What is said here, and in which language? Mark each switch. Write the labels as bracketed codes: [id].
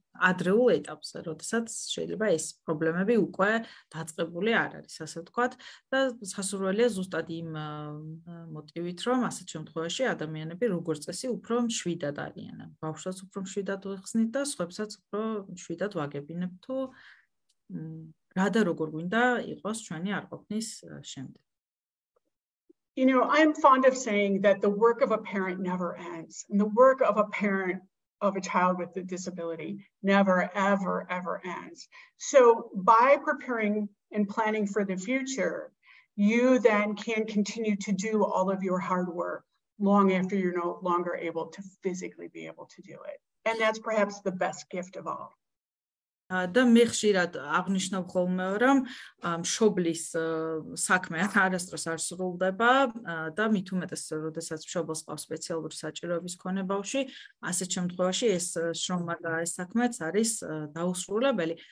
[ka] ადრეულ ეტაპზე, როდესაც შეიძლება ეს პრობლემები უკვე დაწყებული არ არის, ასე ვთქვათ, და სასურველია ზუსტად იმ მოტივით, რომ ასეთ შემთხვევაში ადამიანები როგორც წესი უფრო მშვიდად არიან. ბავშვსაც უფრო მშვიდად ვიხსნით და სხვებსაც უფრო მშვიდად ვაგებინებთ თუ რა და როგორ გვინდა იყოს ჩვენი არყოფნის შემდეგ. [en] I'm fond of saying that the work of a parent never ends, and the work of a parent of a child with a disability never, ever, ever ends. So by preparing and planning for the future, you then can continue to do all of your hard work long after you're no longer able to physically be able to do it. And that's perhaps the best gift of all. [ka] და მე ხშირად აღნიშნავ ხოლმე, რომ მშობლის საქმე არასდროს არ სრულდება და მით უმეტეს, როდესაც მშობელს ყავს სპეციალური საჭიროების მქონე ბავშვი, ასეთ შემთხვევაში ეს შრომა და ეს საქმეც არის დაუსრულებელი.